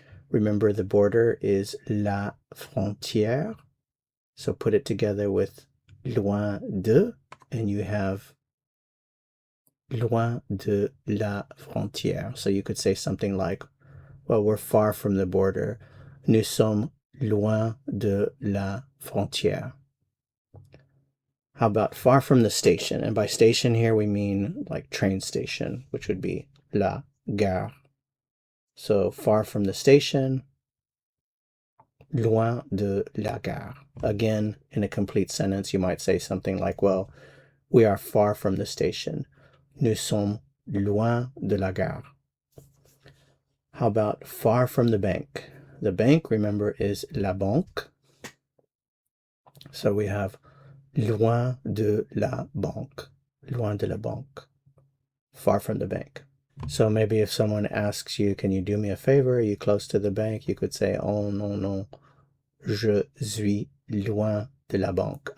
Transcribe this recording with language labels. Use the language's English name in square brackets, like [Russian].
[English] Remember, the border is la frontière. So put it together with loin de, and you have [French] loin de la frontière. [English] So you could say something like, well, we're far from the border. [French] Nous sommes loin de la frontière. [English] How about far from the station? And by station here, we mean like train station, which would be la gare. So far from the station, [French] loin de la gare. [English] Again, in a complete sentence, you might say something like, well, we are far from the station. [French] Nous sommes loin de la gare. [English] How about far from the bank? The bank, remember, is la banque. So we have [French] loin de la banque. Loin de la banque. [English] Far from the bank. So maybe if someone asks you, can you do me a favor? Are you close to the bank? You could say, oh, non. [French] Je suis loin de la banque.